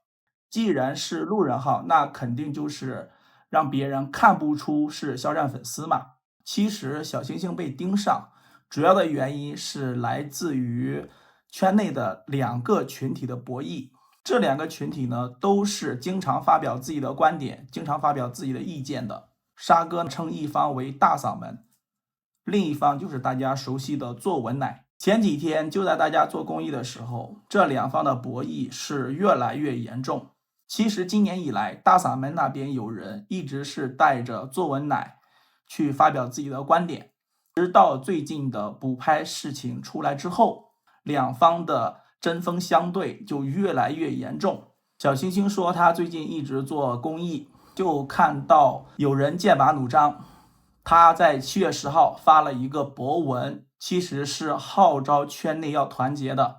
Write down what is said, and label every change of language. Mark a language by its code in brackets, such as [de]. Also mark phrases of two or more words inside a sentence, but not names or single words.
[zh] 既然是路人號，那肯定就是讓別人看不出是肖戰粉絲嘛。其實小星星被盯上，主要的原因是来自於圈內的2個群體的博弈。這2個群體呢，都是經常發表自己的觀點，經常發表自己的意見的。沙哥稱一方為大嗓門，另一方就是大家熟悉的作文奶。前幾天就在大家做公益的时候，這2方的博弈是越来越嚴重。其實今年以来，大嗓门那邊有人一直是带着作文奶去发表自己的觀點，直到最近的補拍事情出來之後，2方的針鋒相對就越來越嚴重。小星星說他最近一直做公益，就看到有人劍拔弩張，他在7月10號发了一個博文，其實是號召圈內要團結的。